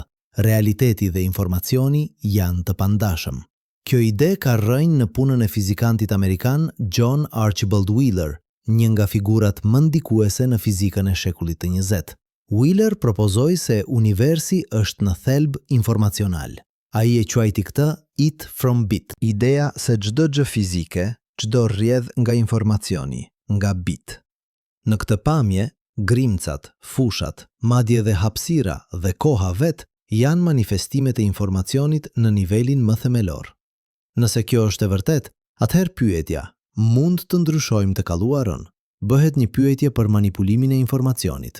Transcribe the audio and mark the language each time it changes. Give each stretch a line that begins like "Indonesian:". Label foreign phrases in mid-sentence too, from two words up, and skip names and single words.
Albanian: Realiteti dhe informacioni janë të pandashëm. Kjo ide ka rrënjë në punën e fizikantit amerikan John Archibald Wheeler, një nga figurat më ndikuese në fizikën e shekullit të 20. Wheeler propozoi se universi është në thelb informacional. Ai e quajti këtë
English: it from bit.
Albanian: Ideja se çdo gjë fizike, çdo rrjedh nga informacioni, nga bit. Në këtë pamje, grimcat, fushat, madje dhe hapësira dhe koha vet janë manifestimet e informacionit në nivelin më themelor. Nëse kjo është e vërtet, atëherë pyetja, mund të ndryshojmë të kaluarën, bëhet një pyetje për manipulimin e informacionit.